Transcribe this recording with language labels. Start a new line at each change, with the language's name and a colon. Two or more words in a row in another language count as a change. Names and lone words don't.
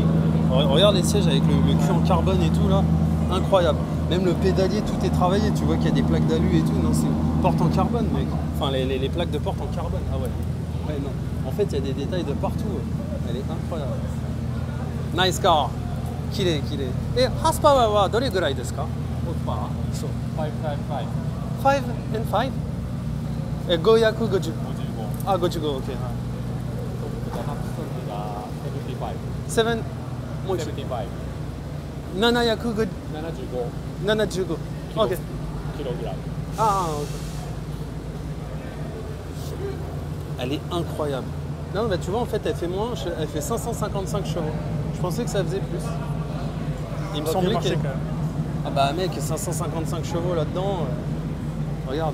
French: Regarde les sièges avec le cul en carbone et tout là, incroyable. Même le pédalier, tout est travaillé. Tu vois qu'il y a des plaques d'alu et tout. Non, c'est porte en carbone, mec. Enfin, les plaques de porte en carbone. Ah ouais. Ouais, non. En fait, il y a des détails de partout. Elle est incroyable.
English: Nice car.
Japanese: 綺麗綺麗。ハースパワーはどれぐらいですか？そう。
English: 5 and 5?
Japanese: 550。あ、55、OK。7、もう一度。750。75。OK。
English: Ah, OK.
French: Elle est incroyable. Non, bah tu vois, en fait, elle fait moins, elle fait 555 chevaux. Je pensais que ça faisait plus. Il me semblait qu'elle... Ah bah mec, 555 chevaux là-dedans, regarde.